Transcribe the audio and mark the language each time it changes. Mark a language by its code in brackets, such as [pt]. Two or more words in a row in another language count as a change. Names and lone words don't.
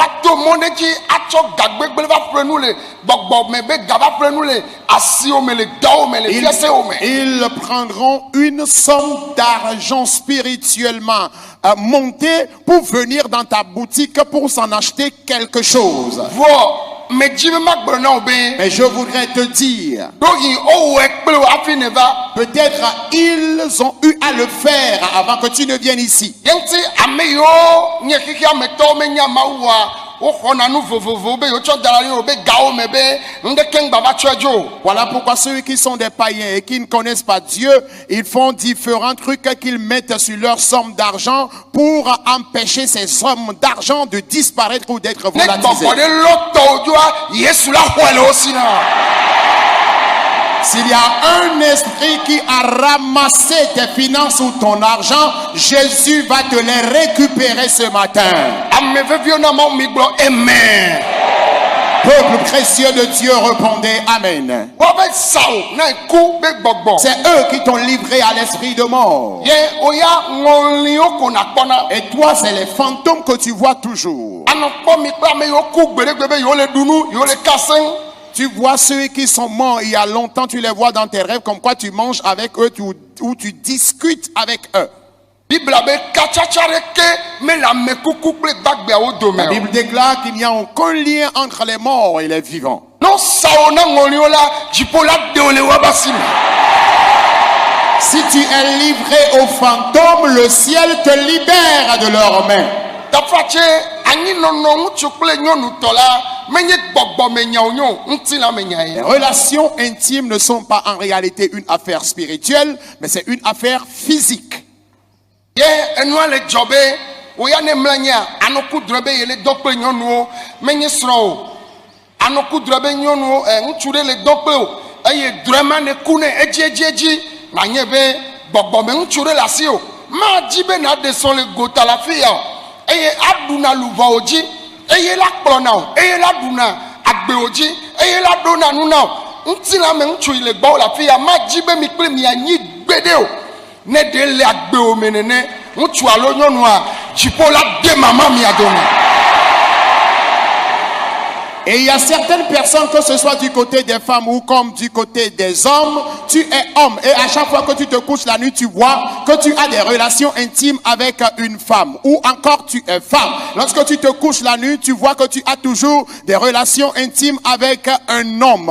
[fr] Ils prendront une somme d'argent spirituellement montée pour venir dans ta boutique pour s'en acheter quelque chose. [ee] medzi be magblɔ na wo be [fr] Mais je voudrais te dire, [ee] ɖoyi owɔe kple wo hafi ne va. [fr] peut-être ils ont eu à le faire avant que tu ne viennes ici. [ee] Ye ŋuti ame yiwo nye xexea me tɔwo menya Mawua woxɔna nu vovovowo be yewotsɔ da ɖe wo be gawo me be ŋɖeke ŋgba va tsɔe dzo o. [fr] Voilà pourquoi ceux qui sont des païens et qui ne connaissent pas Dieu, ils font différents trucs qu'ils mettent sur leur somme d'argent pour empêcher ces sommes d'argent de disparaître ou d'être [ee] Ne [fr] volatilisées. [ee] gbɔgbɔ ɖe lɔ tɔwo dzoa Yesu la xɔe le wo si na. [fr] S'il y a un esprit qui a ramassé tes finances ou ton argent, Jésus va te les récupérer ce matin. [ee] Ame veviwo na Mawu mi gblɔ amen. [fr] Peuple précieux de Dieu, répondez Amen. [ee] Wobe sawo na eku be gbɔgbɔ. [fr] C'est eux qui t'ont livré à l'esprit de mort. [ee] Ye oya ŋɔliwo ko nakpɔna. [fr] Et toi, c'est les fantômes que tu vois toujours. [ee] Anɔkpɔ mi kple ame yiwo ku gbeɖegbe be yewo le ɖu nu, yewo le ka seŋ. [fr] Tu vois ceux qui sont morts il y a longtemps, tu les vois dans tes rêves, comme quoi tu manges avec eux ou tu discutes avec eux. [ee] Bibla be katsatsa ɖeke me le amekuku kple gbagbeawo dome [fr] La [ee] o. [fr] Bible déclare qu'il n'y a aucun lien entre les morts et les vivants. [ee] No sawo na ŋɔliwo la, dziƒo la ɖe wo le wobe asi me. [fr] Si tu es livré aux fantômes, le ciel te libère de leurs mains. [ee] Tafatse anyinɔnɔ ŋutsu kple nyɔnutɔ la menye gbɔgbɔme nyawo nyo, ŋutilãme nya [fr] Les [ee] ye. [fr] relations intimes ne sont pas en réalité une affaire spirituelle, mais c'est une affaire physique. [ee] Ye enua le dzɔ be woya ne mlɔ nyea anoku drɔ be yele dɔ kple nyɔnuwo menye srɔ̃ o. Anoku drɔ be nyɔnuwo ŋutsu ɖe le dɔ kple o eye drɔ ma ne ku ne edzi nanye be gbɔgbɔme ŋutsu ɖe le asi o. Madzi be naɖe srɔ̃ le gota le afi ya o eye aɖuna luvɔwo dzi eye la kplɔna o eye la ɖuna agbewo dzi eye la ɖona nu na o. Ŋutilãme ŋutsu yi le gbɔwo le afi ya madzi be mi kple mianyi gbeɖe o. Ne ɖe le agbewo me nene ŋutsu alo nyɔnua dziƒo la de mama mia dome. [fr] Et il y a certaines personnes, que ce soit du côté des femmes ou comme du côté des hommes, tu es homme. Et à chaque fois que tu te couches la nuit, tu vois que tu as des relations intimes avec une femme. Ou encore tu es femme. Lorsque tu te couches la nuit, tu vois que tu as toujours des relations intimes avec un homme.